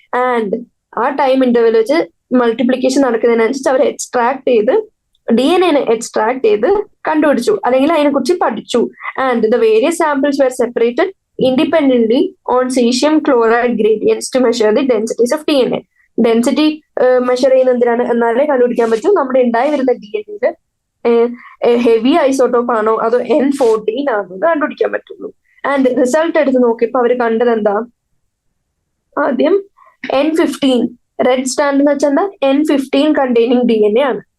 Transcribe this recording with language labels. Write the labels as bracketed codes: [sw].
[ml] And ആ time interval വെച്ച് multiplication നടക്കുന്നതിനനുസരിച്ച് അവർ DNA extract ചെയ്ത് കണ്ടുപിടിച്ചു, അല്ലെങ്കിൽ അതിനെക്കുറിച്ച് പഠിച്ചു. [en] And the various samples were separated independently on cesium chloride gradients to measure the densities of DNA. [ml] Density measure ചെയ്യുന്ന എന്തിനാണ്? എന്നാലേ കണ്ടുപിടിക്കാൻ പറ്റൂ നമ്മുടെ ഉണ്ടായി വരുന്ന DNA ഹെവി ഐസോട്ടോപ്പ് ആണോ അതോ N14 ആണോ എന്ന് കണ്ടുപിടിക്കാൻ പറ്റുള്ളൂ. ആൻഡ് റിസൾട്ട് എടുത്ത് നോക്കിയപ്പോ അവർ കണ്ടത് എന്താ? ആദ്യം N15 റെഡ് സ്റ്റാൻഡ് എന്ന് വെച്ചാൽ N15 കണ്ടെയ്നിങ് DNA ആണ്.